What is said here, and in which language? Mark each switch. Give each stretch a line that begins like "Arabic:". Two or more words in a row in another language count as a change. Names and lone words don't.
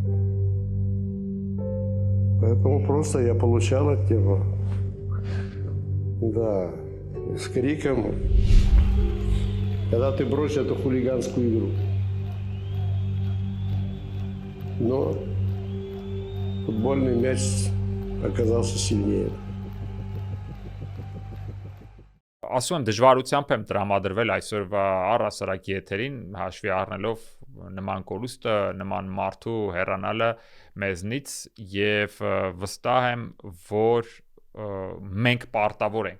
Russian: Поэтому просто я получал от него. Да, с криком, когда ты бросишь эту хулиганскую игру. Но футбольный мяч оказался сильнее.
Armenian: Ասում եմ դժվարությամբ եմ տրամադրվել այսօրվա առասարակ եթերին, հաշվի առնելով նման կորուստը, նման մարդու հեռանալը մեզնից եւ վստահ եմ, որ մենք պարտավոր ենք,